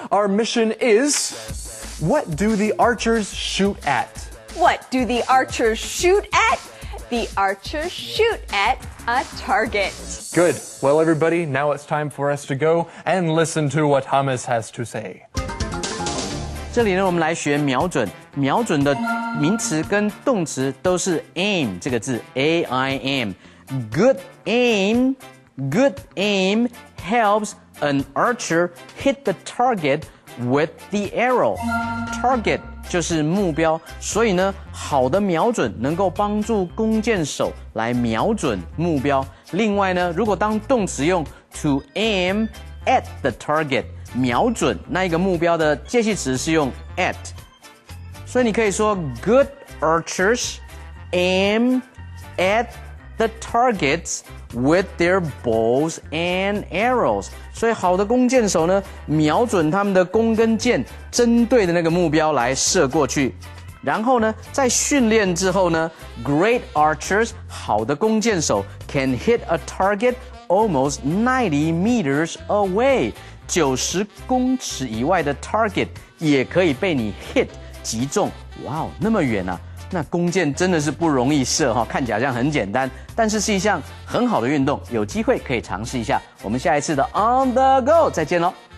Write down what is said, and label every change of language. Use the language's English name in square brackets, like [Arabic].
[English] Our mission is, what do the archers shoot at? What do the archers shoot at? The archers shoot at a target. Good. Well, everybody, now it's time for us to go and listen to what Thomas has to say. [Chinese] 这里呢，我们来学瞄准。瞄准的名词跟动词都是 aim 这个字 ，A-I-M。 [English] Good aim, good aim helps an archer hit the target with the arrow. [Chinese] Target 就是目标，所以呢，好的瞄准能够帮助弓箭手来瞄准目标。另外呢，如果当动词用 [English] to aim at the target。 [Chinese] 瞄准那一个目标的介系词是用 at， 所以你可以说 [English] good archers aim at the targets with their bows and arrows。 [Chinese] 所以好的弓箭手呢，瞄准他们的弓跟箭，针对的那个目标来射过去。然后呢，在训练之后呢 [English] ，great archers [Chinese] 好的弓箭手 [English] can hit a target almost 90 meters away。 [Chinese] 90公尺以外的 target 也可以被你 hit 击中，哇哦，那么远啊！那弓箭真的是不容易射哈，看起来好像很简单，但是是一项很好的运动，有机会可以尝试一下。我们下一次的 On the Go 再见喽。